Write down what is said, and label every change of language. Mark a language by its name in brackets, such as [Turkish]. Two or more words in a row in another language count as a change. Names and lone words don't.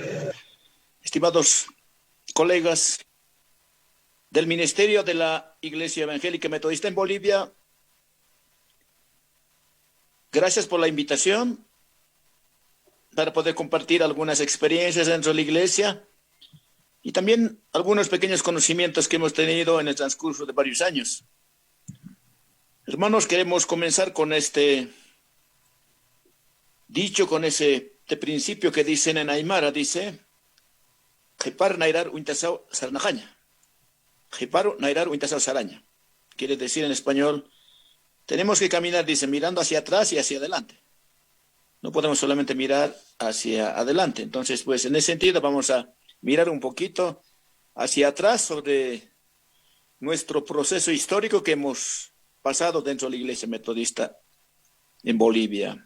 [Spanish] Estimados colegas del Ministerio de la Iglesia Evangélica Metodista en Bolivia, gracias por la invitación para poder compartir algunas experiencias dentro de la Iglesia y también algunos pequeños conocimientos que hemos tenido en el transcurso de varios años. Hermanos, queremos comenzar con este dicho, con ese principio que dicen en Aymara, dice: [Aymara] Jepar nairar uintasao sarnajaña. Jeparu nairar uintasao saraña. [Spanish] quiere decir en español, tenemos que caminar, dice, mirando hacia atrás y hacia adelante. No podemos solamente mirar hacia adelante. Entonces, pues en ese sentido vamos a mirar un poquito hacia atrás sobre nuestro proceso histórico que hemos pasado dentro de la Iglesia Metodista en Bolivia.